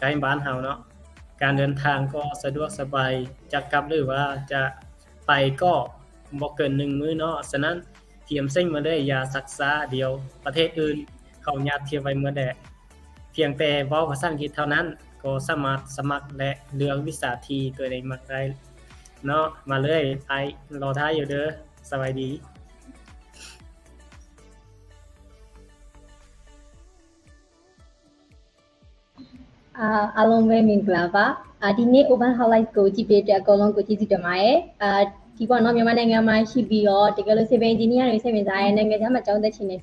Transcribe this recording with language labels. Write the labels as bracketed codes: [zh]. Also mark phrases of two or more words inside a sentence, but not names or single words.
[tts] ล้บ้านเฮาเนาะการเดินทางก็สะดวกสบายจะกลับหรือว่าจะไปก็บ่เกิน1มื้อเนาะฉะนั้นเตรียมเส้นมาเลยอย่าศึกษาเดียวประเทศอื่นเขาญาติเทียบไว้เมื่อใดเพียงแต่เว้าภาษาอังกฤษเท่านั้นก็สามารถสมัครและเลือกวิชาที่ตัวเองมักได้เนาะมาเลยไอรอท่าอยู่เด้อสวัสดี [my] အားလုံးပဲမင်္ဂလာပါဒီနေ့ [en] open highlight [my] ကိုကြည့်ပေးတဲ့အကောင်လုံးကိုကျေးဇူးတင်ပါတယ်ဒီပေါ့နော်မြန်မာနိုင်ငံမှာရှိပြီးတော့တကယ်လို့ [en] civil engineer [my] တွေစိတ်ဝင်စားတဲ့နိုင်ငံခြားမှာကျောင်းတက်ချင်နေ